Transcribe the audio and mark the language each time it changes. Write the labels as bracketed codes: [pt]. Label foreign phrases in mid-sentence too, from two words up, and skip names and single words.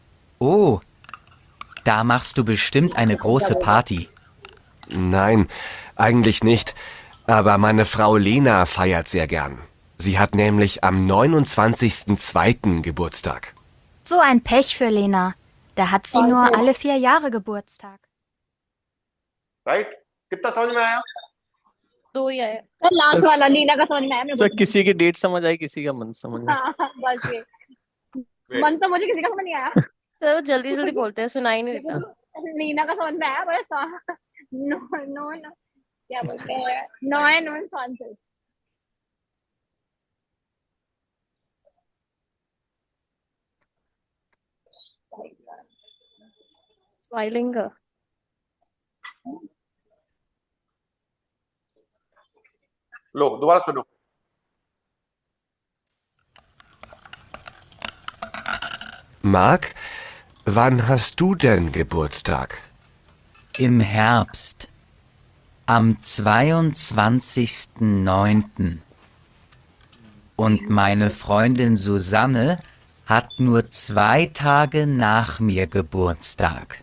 [de] Oh, da machst du bestimmt eine große Party. Nein, eigentlich nicht. Aber meine Frau Lena feiert sehr gern. Sie hat nämlich am 29.02. Geburtstag. So ein Pech für Lena. Da hat sie nur alle 4 Jahre Geburtstag. [hi] राइट? कितना समझ में आया? दो ही है। सर लास्ट वाला लीना का समझ में आया मेरे सर को। किसी की डेट समझ आई किसी का मन समझ में हाँ बस ये मन तो मुझे किसी का समझ नहीं आया। तो जल्दी जल्दी बोलते हैं, सुनाई नहीं देता। लीना का समझ में आया बड़ा [en] no no no [hi] क्या बोलते हैं नो एंड वन स्वांसेस स्माइलिंग। लो दोबारा सुनो। [de] Marc, wann hast du denn Geburtstag? Im Herbst, am 22.09. Und meine Freundin Susanne hat nur 2 Tage nach mir Geburtstag.